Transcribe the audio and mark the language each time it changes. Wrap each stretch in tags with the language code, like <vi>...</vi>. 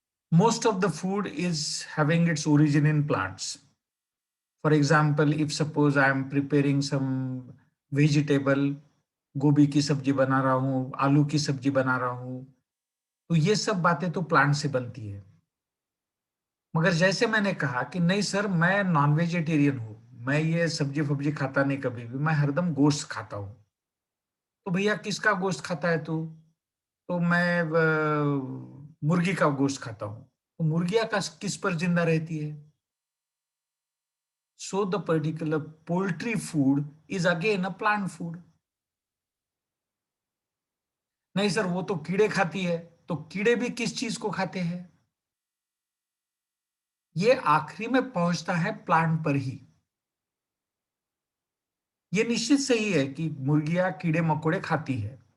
<en>Most of the food is having its origin in plants. For example, if suppose I am preparing some vegetable,</en> <hi>गोभी की सब्जी बना रहा हूँ, आलू की सब्जी बना रहा हूँ, तो ये सब बातें तो प्लांट से बनती है. मगर जैसे मैंने कहा कि नहीं सर, मैं नॉन वेजिटेरियन हूँ, मैं ये सब्जी फब्जी खाता नहीं कभी भी, मैं हरदम गोश्त खाता हूँ. तो भैया किसका गोश्त खाता है तू? तो मैं मुर्गी का गोश्त खाता हूँ. तो मुर्गियां का किस पर जिंदा रहती है?</hi> <en>So the particular poultry food is again a plant food.</en> <hi>नहीं सर, वो तो कीड़े खाती है. तो कीड़े भी किस चीज को खाते हैं? ये आखिरी में पहुंचता है प्लांट पर ही. ये निश्चित सही है कि मुर्गियां कीड़े मकोड़े खाती है.</hi>